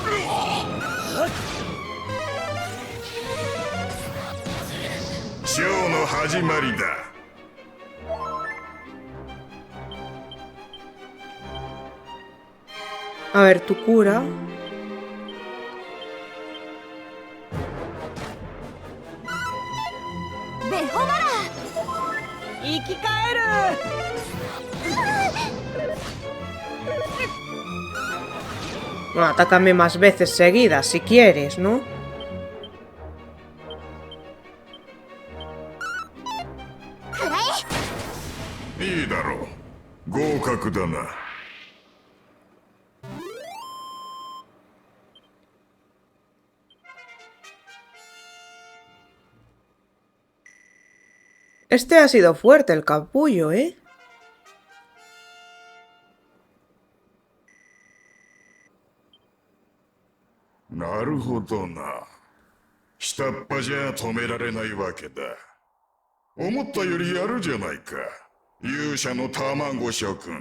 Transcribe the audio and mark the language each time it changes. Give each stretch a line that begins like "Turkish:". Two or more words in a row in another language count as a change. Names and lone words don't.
Japanese: ショーの始まりだ。
Spanish: A ver, tu cura.
Japanese: ベホマラ生き返る。
Spanish: Bueno, atácame más veces seguidas si quieres, ¿no?
Japanese: くらえ。いいだろう。合格だな。
Spanish: Este ha sido fuerte, el capullo, ¿eh?
Japanese: なるほどな。下っ端じゃ止められないわけだ。思ったよりやるじゃないか。勇者の卵諸君。